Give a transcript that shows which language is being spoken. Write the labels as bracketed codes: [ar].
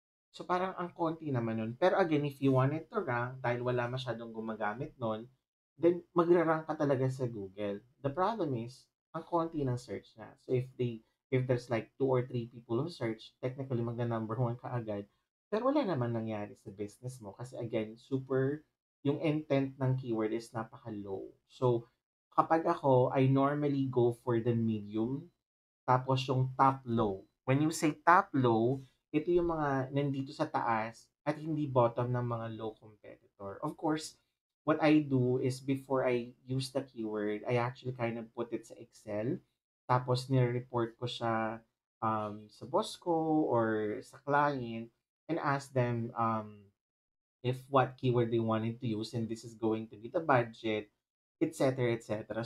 [tl] So, parang ang konti naman nun. Pero again, [en] if you want it to rank, [tl] dahil wala masyadong gumagamit nun, then magre-rank ka talaga sa Google. The problem is, ang konti ng search na. [en] So, if there's like 2 or 3 people who search, technically [tl] magna-number one ka agad. Pero wala naman nangyari sa business mo. Kasi again, yung intent ng keyword is napaka-low. So, kapag ako, [en] I normally go for the medium tapos yung top low. When you say top low, [tl] ito yung mga nandito sa taas at hindi bottom ng mga low competitor. [en] Of course, what I do is before I use the keyword, I actually kind of put it sa Excel. [tl] Tapos nire-report ko siya sa boss ko or sa client [en] and ask them if what keyword they wanted to use and this is going to be the budget, etc. etc.